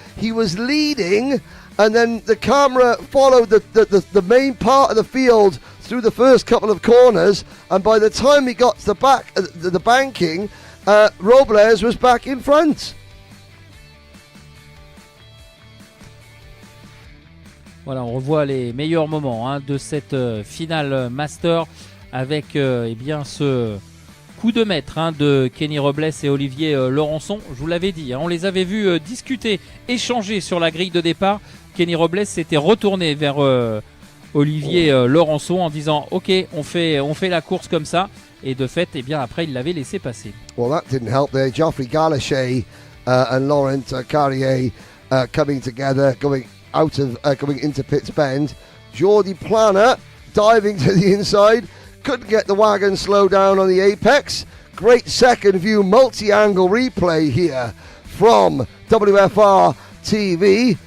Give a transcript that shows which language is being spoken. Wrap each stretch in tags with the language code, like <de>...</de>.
<en>He was leading, and then the camera followed the main part of the field through the first couple of corners, and by the time he got to the back, the banking, Robles was back in front.</en> <fr>Voilà, on revoit les meilleurs moments de cette finale Master avec eh bien, ce coup de maître de Kenny Robles et Olivier Laurençon. Je vous l'avais dit, on les avait vus discuter, échanger sur la grille de départ. Kenny Robles s'était retourné vers Olivier Laurençon en disant « Ok, on fait la course comme ça ». Et de fait, eh bien, après, il l'avait laissé passer.</fr> <en>Well, that didn't help there. Geoffrey Gallacher and Laurent Carrier coming together, going into Pitts Bend. Jordi Plana diving to the inside, couldn't get the wagon slow down on the apex. Great second view multi-angle replay here from WFR TV.</en>